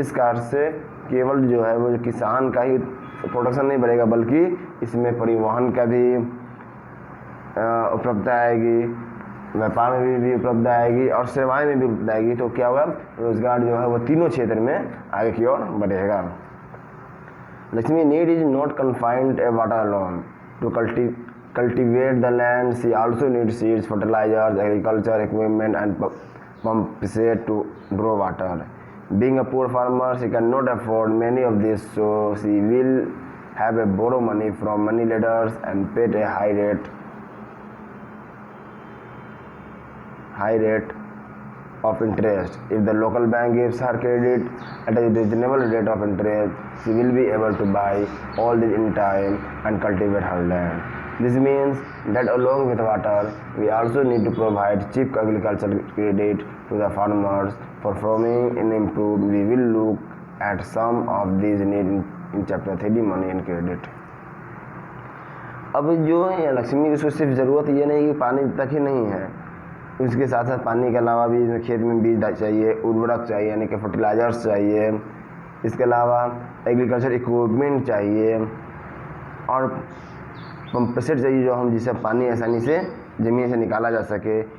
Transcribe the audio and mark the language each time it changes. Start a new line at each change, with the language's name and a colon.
Hindi: इस कार्य से केवल जो है वो जो किसान का ही प्रोडक्शन नहीं बढ़ेगा, बल्कि इसमें परिवहन का भी उपलब्धता आएगी, व्यापार में भी उपलब्धता आएगी और सेवाएं में भी उपलब्धता आएगी। तो क्या होगा, रोजगार जो है वो तीनों क्षेत्र में आगे की ओर बढ़ेगा।
English: Lakshmi need is not confined a water alone to cultivate the land. She also needs seeds, fertilizers, agriculture equipment and pump set to grow water. Being a poor farmer, she cannot afford many of these, so she will have to borrow money from money lenders and pay a high rate of interest. If the local bank gives her credit at a reasonable rate of interest, she will be able to buy all this in time and cultivate her land. This means that along with water, we also need to provide cheap agricultural credit to the farmers for farming and improve. We will look at some of these needs in chapter 3 money and credit.
Hindi: अब जो है लक्ष्मी की सिर्फ ज़रूरत ये नहीं कि पानी तक ही नहीं है, उसके साथ साथ पानी के अलावा भी खेत में बीज चाहिए, उर्वरक चाहिए यानी कि फर्टिलाइजर्स चाहिए, इसके अलावा एग्रीकल्चर इक्विपमेंट चाहिए और पंप सेट चाहिए जो हम जिससे पानी आसानी से ज़मीन से निकाला जा सके।